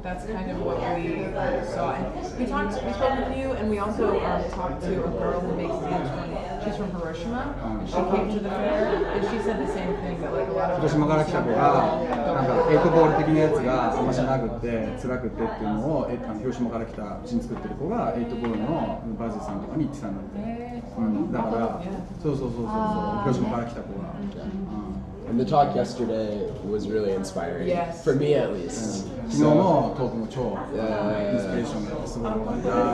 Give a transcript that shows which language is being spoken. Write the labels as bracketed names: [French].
[English] That's kind of what we saw. And we spoke with you, and we also talked to a girl who makes dance. She's from Hiroshima, and she came to the fair, and she said the same thing that like a lot of [Japanese] 広島から来た子がなんか8ボール的なやつがあんまじゃなくて辛くてっていうのを広島から来たうちに作ってる子が8ボールのバージさんとかに言ってたんだって、だからそう広島から来た子が、 [English] And the talk yesterday was really inspiring. Yes. For me at least. [Japanese] 昨日のトークも超インスピレーションがすごい良かった。